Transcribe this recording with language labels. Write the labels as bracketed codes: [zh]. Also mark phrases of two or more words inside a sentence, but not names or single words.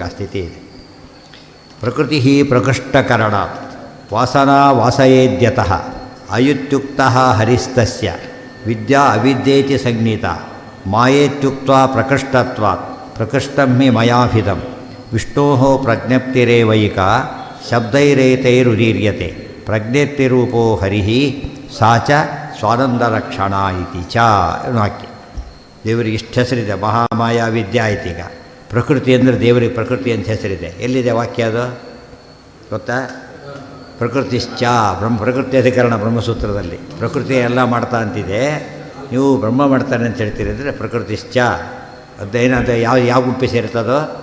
[kn] ಆ ಸ್ಥಿತಿ ಇದೆ. [sa] ಪ್ರಕೃತಿ ಪ್ರಕೃಷ್ಟಕರಣ ವಾಸನಾ ವಾಸಯೇದ್ಯತಃ ಅಯುತ್ಯುಕ್ತ ಹರಿಸ್ತಸ್ಯ ವಿದ್ಯಾ ಅವಿದ್ಯೇತಿ ಸಂಜ್ಞಿತ ಮಾಯೇತ್ಯುಕ್ತ ಪ್ರಕೃಷ್ಟತ್ವಾತ್ ಪ್ರಕೃಷ್ಟಂ ಹಿ ಮಯಾಭಿಧಂ ವಿಷ್ಣೋ ಪ್ರಜ್ಞಪ್ತಿರೇವೈಕ ಶಬ್ದೈರೇತೈರುದೀರ್ಯತೆ ಪ್ರಜ್ಞಪ್ತಿರೂಪೋ ಹರಿ ಸಾ ಚ ಸ್ವಾನಂದರಕ್ಷಣ ಇತಿ ಚ ವಾಕ್ಯ. [kn] ದೇವರಿಗೆ ಇಷ್ಟು ಹೆಸರಿದೆ. ಮಹಾಮಾಯಾ ವಿದ್ಯಾ ಐತೀಗ. ಪ್ರಕೃತಿ ಅಂದರೆ ದೇವರಿಗೆ ಪ್ರಕೃತಿ ಅಂತ ಹೆಸರಿದೆ. ಎಲ್ಲಿದೆ ವಾಕ್ಯ ಅದು ಗೊತ್ತಾ? ಪ್ರಕೃತಿಶ್ಚ ಪ್ರಕೃತಿ ಅಧಿಕರಣ ಬ್ರಹ್ಮಸೂತ್ರದಲ್ಲಿ ಪ್ರಕೃತಿ ಎಲ್ಲ ಮಾಡ್ತಾ ಅಂತಿದೆ, ನೀವು ಬ್ರಹ್ಮ ಮಾಡ್ತಾನೆ ಅಂತ ಹೇಳ್ತೀರಿ ಅಂದರೆ ಪ್ರಕೃತಿಶ್ಚ ಅದೇನಂತ ಯಾವ ಗುಂಪಿ ಸೇರ್ತದೋ?